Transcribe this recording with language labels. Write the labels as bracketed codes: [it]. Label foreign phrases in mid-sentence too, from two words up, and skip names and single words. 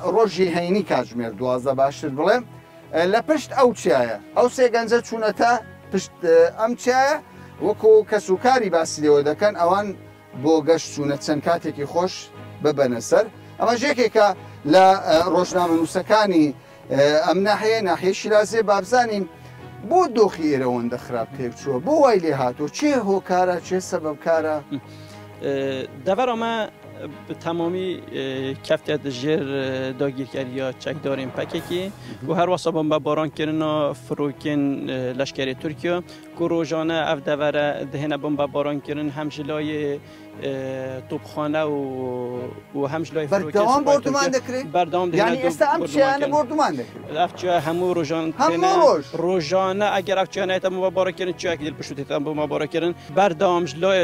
[ckb] ڕۆژی هەینی کاتژمێر 12 باشتر بڵێم لە پشت ئەو چیایە ئەو سێ گەنجە چوونەتە پشت ئەم چیایە وەکو کەسوکاری باسی لێوە دەکەن ئەوان بۆ گەشت چوونە چەند کاتێکی خۆش ببەنە سەر ئەمە ژێکێکە لە ڕۆژنامە نووسەکانی ئەم ناحەیە شیرازێ بابزانین بۆ دۆخی ئێرەوەندە خراپ پێک چووە بۆ وای لێ هاتووە چێ هۆکارە چێ سەبەبکارە [ku] دەڤەرەمە تمامی کەفتێت ژێر داگیرکاریە چەکدارین پەکێکی و هەروەسا بۆمبەبارانکردنا فرۆکین لەشکری تورکیا ku rojane ev devere dihêne bombebarankirin hem ji layê topxane û hem ji layê berdewam borduman dikirin berdewam yani êsta em çiyane borduman dikirin ev çiya hemû rojan rojane eger ev çiyane hête bombebarankirin çiyekî dil piştî hête bombebarankirin berdewam ji layê